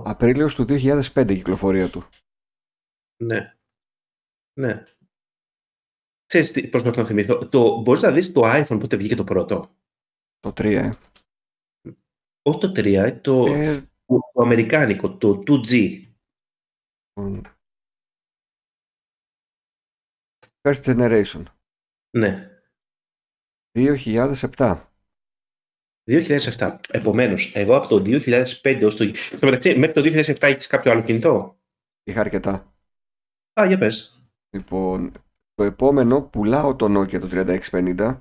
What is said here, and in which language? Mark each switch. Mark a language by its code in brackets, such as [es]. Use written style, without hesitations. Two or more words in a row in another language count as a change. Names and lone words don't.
[el] Απρίλιος του 2005 η κυκλοφορία του. Ναι. Ναι. Ξέρεις πώς να τον θυμηθώ. Μπορείς να δεις το iPhone πότε βγήκε το πρώτο. Το 3, Όχι το 3, το αμερικάνικο, το 2G. [en] First Generation. [el] Ναι. 2007. 2007. Επομένως, εγώ από το 2005 ως το... Στο μεταξύ, μέχρι το 2007 έχεις κάποιο άλλο κινητό? Είχα αρκετά. Για πες. Λοιπόν, το επόμενο πουλάω το Nokia το 3650.